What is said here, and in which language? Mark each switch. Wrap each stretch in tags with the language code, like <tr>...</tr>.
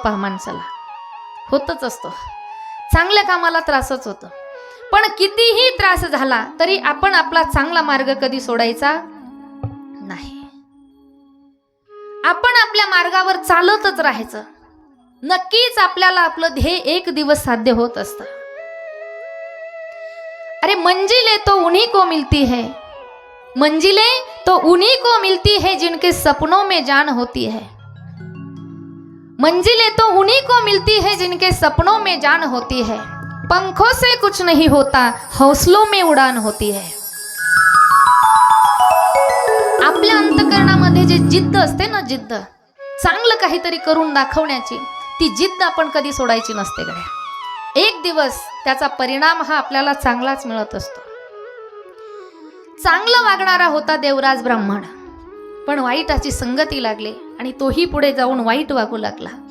<mr>पहा, माणसाला होतच असतो, चांगल्या कामाला त्रासच होतो. पण कितीही त्रास झाला तरी आपण आपला चांगला मार्ग कधी सोडायचा नाही. आपण आपल्या मार्गावर चालतच राहायचं. नक्कीच आपल्याला आपलं ध्येय एक दिवस साध्य होत असतं.</mr> <hi>अरे मंजिले तो उन्हीं को मिलती है, मंजिले तो उन्हीं को मिलती है जिनके सपनों में जान होती है. मंजिले तो उन्हीं को मिलती है जिनके सपनों में जान होती है. पंखों से कुछ नहीं होता, हौसलों में उड़ान होती है.</hi> <mr>आपल्या अंतःकरणामध्ये जे जिद्द असते ना, जिद्द, चांगलं काहीतरी करून दाखवण्याची, ती जिद्द आपण कधी सोडायची नसते गड्या. एक दिवस त्याचा परिणाम हा आपल्याला चांगलाच मिळत असतो. चांगलं वागणारा होता देवराज ब्राह्मण, पण वाईटाची संगती लागली आणि तोही पुढे जाऊन वाईट वागू लागला.</mr>